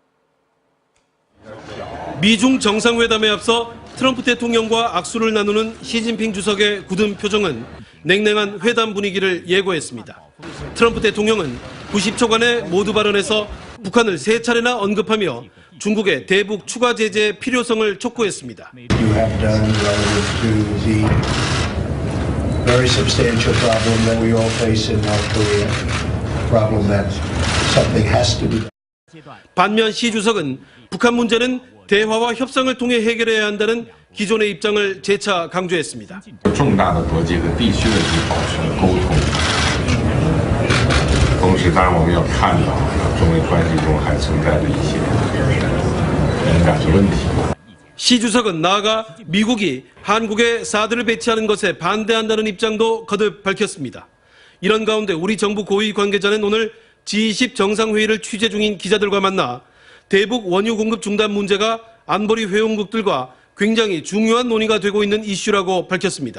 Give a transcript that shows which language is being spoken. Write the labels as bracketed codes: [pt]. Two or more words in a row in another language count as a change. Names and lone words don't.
[ko] 미중 정상회담에 앞서 트럼프 대통령과 악수를 나누는 시진핑 주석의 굳은 표정은 냉랭한 회담 분위기를 예고했습니다. 트럼프 대통령은 90초간의 모두 발언에서 북한을 3차례나 언급하며 중국의 대북 추가 제재의 필요성을 촉구했습니다. [en] You have done relative to the very substantial problem that we all face in North Korea. Problem that something has to be done. [ko] 반면 시 주석은 북한 문제는 대화와 협상을 통해 해결해야 한다는 기존의 입장을 재차 강조했습니다. [zh] 重大的国际的地区问题保持沟通，同时当然我们要看到中美关系中还存在着一些敏感的问题。 [ko] 시 주석은 나아가 미국이 한국에 사드를 배치하는 것에 반대한다는 입장도 거듭 밝혔습니다. 이런 가운데 우리 정부 고위 관계자는 오늘 G20 정상회의를 취재 중인 기자들과 만나 대북 원유 공급 중단 문제가 안보리 회원국들과 굉장히 중요한 논의가 되고 있는 이슈라고 밝혔습니다.